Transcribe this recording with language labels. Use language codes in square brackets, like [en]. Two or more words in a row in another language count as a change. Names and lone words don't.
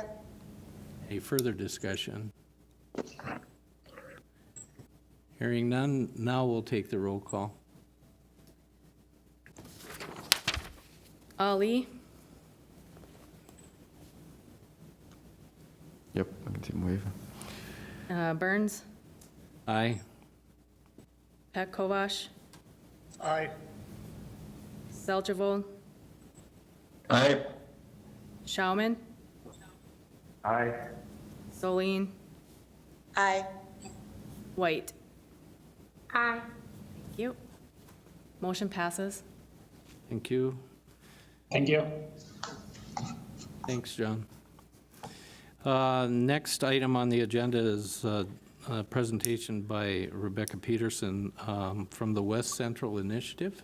[en] Any further discussion? Hearing none, now we'll take the roll call. Ali, Yep, I can see him wave. Burns, Aye. Pat Kovash, Aye. Seljervold, Aye. Schauman, Aye. Solene, Aye. White. Aye. Thank you. Motion passes. Thank you. Thank you. Thanks, John. Next item on the agenda is a presentation by Rebecca Peterson from the West Central Initiative.